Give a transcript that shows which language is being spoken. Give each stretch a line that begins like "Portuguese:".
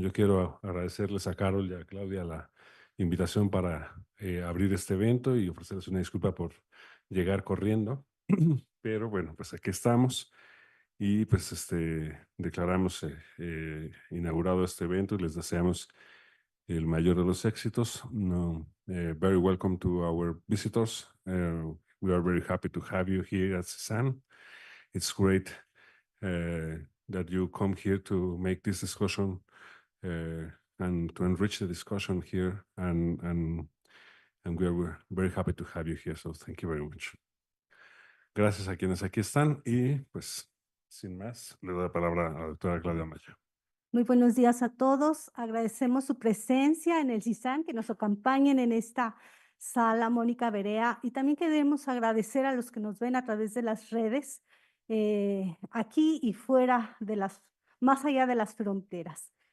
Spanish: Yo quiero agradecerles a Carol y a Claudia la invitación para abrir este evento y ofrecerles una disculpa por llegar corriendo. Pero bueno, pues aquí estamos y pues declaramos inaugurado este evento y les deseamos el mayor de los éxitos.
English: No, very welcome to our visitors. We are very happy to have you here at CISAN. It's great that you come here to make this discussion and to enrich the discussion here. And we're very happy to have you here. So thank you very much.
Spanish: Gracias a quienes aquí están y pues sin más, le doy la palabra a la doctora Claudia Maya. Muy buenos días a todos. Agradecemos su presencia en el CISAN, que nos acompañen en esta sala, Mónica Berea, y también queremos agradecer a los que nos ven a través de las redes, aquí y fuera de más allá de las fronteras.